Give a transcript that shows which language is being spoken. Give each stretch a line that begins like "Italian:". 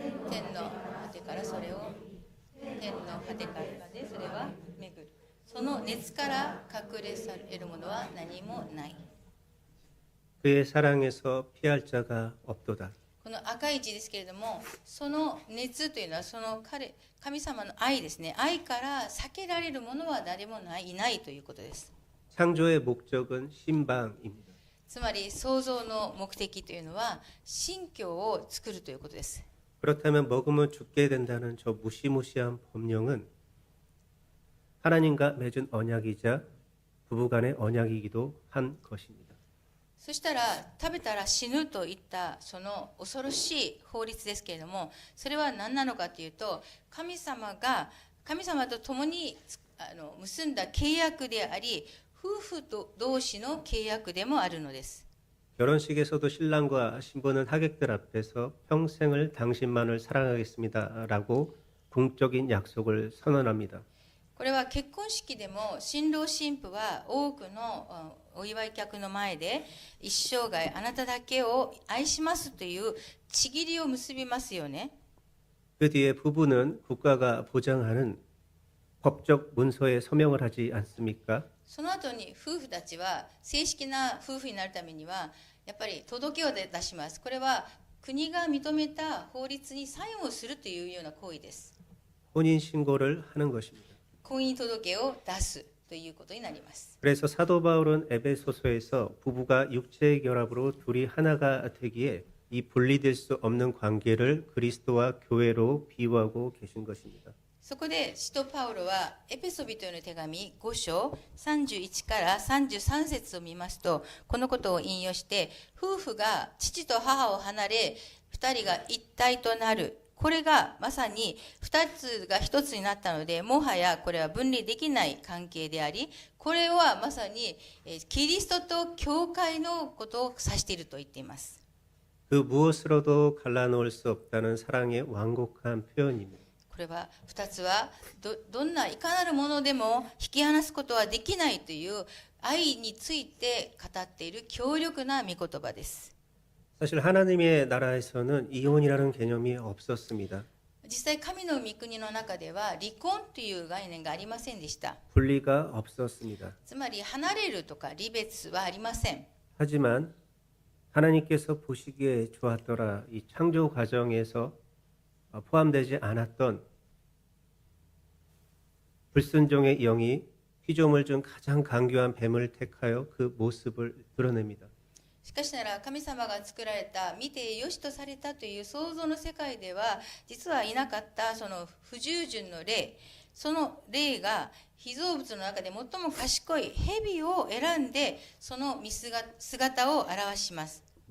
Japanese: 天の果てからそれを天の果てからまでそれは巡る。その熱から隠れされるものは何もない。
Korean: 그의 사랑에서 피할 자가 없도다.
Japanese: この赤い字ですけれども、その熱というのはその神様の愛ですね。愛から避けられるものは誰もいないということです。
Korean: 창조의 목적은 신방입니다.
Japanese: つまり創造の目的というのは新居を作るということです。
Korean: 그렇다면 먹으면 죽게 된다는 저 무시무시한 법령은 하나님과 맺은 언약이자 부부간의 언약이기도 한 것입니다.
Japanese: そしたら食べたら死ぬといったその恐ろしい法律ですけれども、それは何なのかというと、神様と共に結んだ契約であり、夫婦同士の契約でもあるのです。
Korean: 결혼식에서도 신랑과 신부는 하객들 앞에서 평생을 당신만을 사랑하겠습니다라고 궁적인 약속을 선언합니다.
Japanese: これは結婚式でも新郎新婦は多くのお祝い客の前で一生涯あなただけを愛しますという契りを結びますよね。
Korean: 그 뒤에 부부는 국가가 보장하는 법적 문서에 서명을 하지 않습니까?
Japanese: その後に夫婦たちは正式な夫婦になるためにはやっぱり届けを出します。これは国が認めた法律にサインをするというような行為です。
Korean: 혼인 신고를 하는 것입니다.
Japanese: 婚姻届を出すということになります。
Korean: 그래서 사도 바울은 에베소서에서 부부가 육체의 결합으로 둘이 하나가 되기에 이 분리될 수 없는 관계를 그리스도와 교회로 비유하고 계신 것입니다.
Japanese: そこで使徒パウロはエペソビトへの手紙5章31から33節を見ますと、このことを引用して、夫婦が父と母を離れ2人が一体となる、これがまさに2つが1つになったので、もはやこれは分離できない関係であり、これはまさにキリストと教会のことを指していると言っています。
Korean: 그 무엇으로도 갈라놓을 수 없다는 사랑의 완곡한 표현입니다.
Japanese: これは2つは どんないかなるものでも引き離すことはできないという愛について語っている強力な御言葉です。
Korean: 사실 하나님의 나라에서는 이혼이라는 개념이 없었습니다.
Japanese: 実際神の御国の中では離婚という概念がありませんでした。
Korean: 분리가 없었습니다.
Japanese: つまり離れるとか離別はありません。
Korean: 하지만 하나님께서 보시기에 좋았더라 이 창조 과정에서 포함되지 않았던 불순종의 영이 피조물 중 가장 강교한 뱀을 택하여 그 모습을 드러냅니다.
Japanese: しかしなら神様が作られた見てよしとされたという創造の世界では実はいなかったその不従順の霊、その霊が被造物の中で最も賢い蛇を選んでその見姿を表します。